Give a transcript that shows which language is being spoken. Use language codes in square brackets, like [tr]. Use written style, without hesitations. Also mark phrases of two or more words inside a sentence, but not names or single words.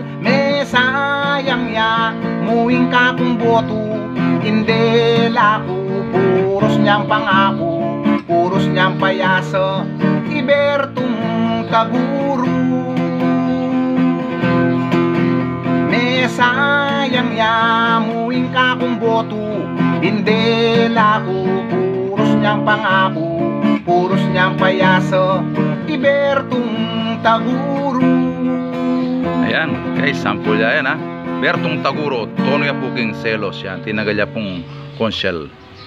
[pam] Me sayang ya muing kakong boto, hindi lako puros niyang pangako, puros niyang payasa, Ibertong Taguro. Me sayang ya muing kakong boto, hindi lako puros niyang pangako, puros niyang payasa, Ibertong Taguro. [tl] Ayan, guys, sample yan ha. [pam] Bertong Taguro, tono ya po king Selos yan. Tinagal ya pong konsyal.